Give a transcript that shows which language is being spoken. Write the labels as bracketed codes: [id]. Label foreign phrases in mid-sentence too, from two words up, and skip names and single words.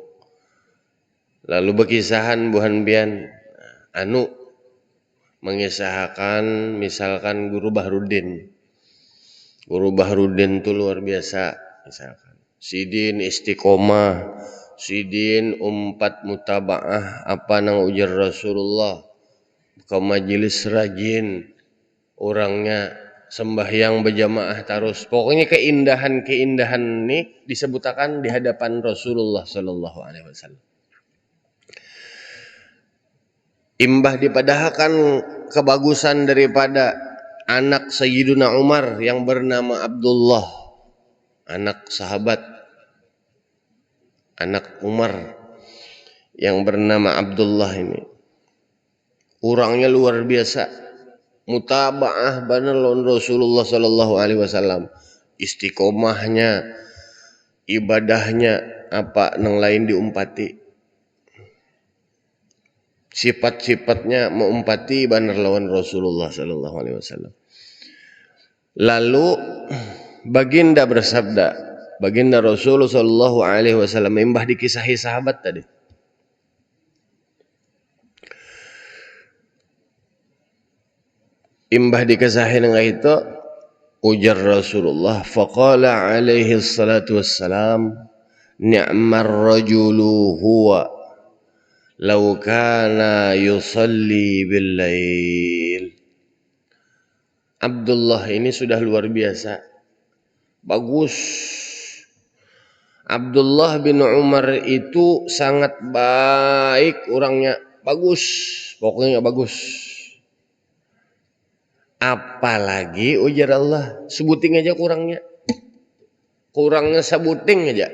[bjn] Lalu berkisahan buhan pian, mengisahkan misalkan Guru Bahrudin itu luar biasa, misalkan Sidin istiqomah, Sidin umpat mutaba'ah apa nang ujar Rasulullah, ke majelis rajin, orangnya sembahyang berjamaah terus. Pokoknya keindahan-keindahan ini disebutkan di hadapan Rasulullah [ar] صلى الله عليه وسلم. [bjn] Imbah dipadahkan kebagusan daripada anak Sayyiduna Umar yang bernama Abdullah, anak sahabat, anak Umar yang bernama Abdullah ini. Orangnya luar biasa, mutabaah benar lawan Rasulullah [ar] صلى الله عليه وسلم. [bjn] Istiqomahnya, ibadahnya apa nang lain diumpati. Sifat-sifatnya mengumpati benar lawan Rasulullah [ar] صلى الله عليه وسلم. [bjn] Lalu baginda bersabda, baginda Rasulullah [ar] صلى الله عليه وسلم [bjn] imbah dikisahi sahabat tadi. Imbah dikisahi dengan itu ujar Rasulullah, [ar] فقال عليه الصلاة والسلام نعم الرجل هو لو كان يصلي بالليل. [bjn] Abdullah ini sudah luar biasa, bagus. Abdullah bin Umar itu sangat baik orangnya, bagus, pokoknya bagus. Apalagi ujar Allah, sebuting aja kurangnya sebuting aja.